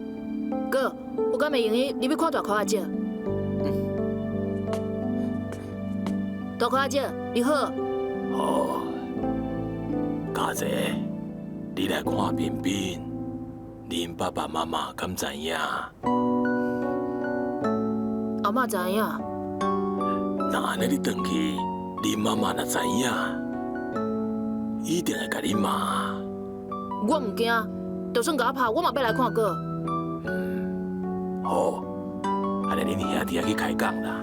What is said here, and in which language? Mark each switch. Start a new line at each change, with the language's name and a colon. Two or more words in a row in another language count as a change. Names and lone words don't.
Min Nan Chinese: 哥，我敢袂用伊入去看大哥阿姐。大哥阿姐，你好。好，家姐，你来看彬彬，恁爸爸妈妈敢知影？阿嬷知影。那安尼你转去，恁妈妈若知影，一定会甲你骂。我唔惊，就算甲我拍，我嘛要来看哥。好，安尼恁兄弟去开讲啦。